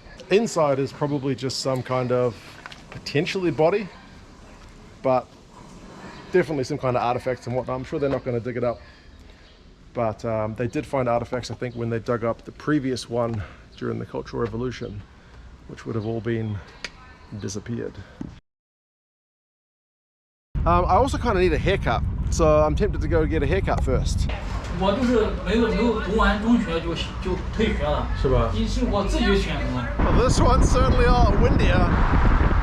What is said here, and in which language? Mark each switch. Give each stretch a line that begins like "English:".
English: Inside is probably just some kind of potentially body, but definitely some kind of artifacts and whatnot. I'm sure they're not going to dig it up, but they did find artifacts, I think, when they dug up the previous one during the Cultural Revolution, which would have all been disappeared. I also kind of need a haircut, so I'm tempted to go get a haircut first.
Chinese: 我就是没有读完中学就退学了，是吧？我自己选的。
English: Well, this one's certainly a lot windier.